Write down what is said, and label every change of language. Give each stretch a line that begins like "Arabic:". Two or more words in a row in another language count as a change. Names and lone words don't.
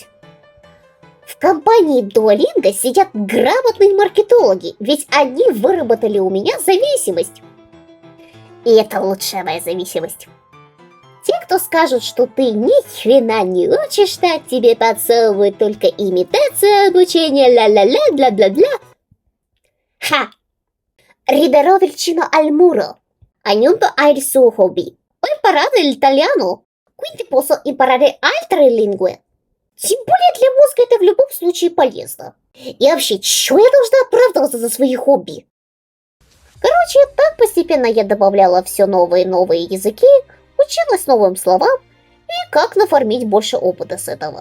Russian: В компании Duolingo сидят грамотные маркетологи, ведь они выработали у меня зависимость. И это лучшая моя зависимость. Те, кто скажут, что ты ни хрена не учишь так, тебе подсовывают только имитацию обучения, ля-ля-ля, бла-бла-бла.
Italian: Ха! Riderò vicino al muro. Ognuno ha il suo hobby. Ho imparato l'italiano, quindi posso imparare altre lingue.
Russian: Тем более для мозга это в любом случае полезно. И вообще, чё я должна оправдываться за свои хобби? Короче, так постепенно я добавляла все новые и новые языки, училась новым словам и как нафармить больше опыта с этого.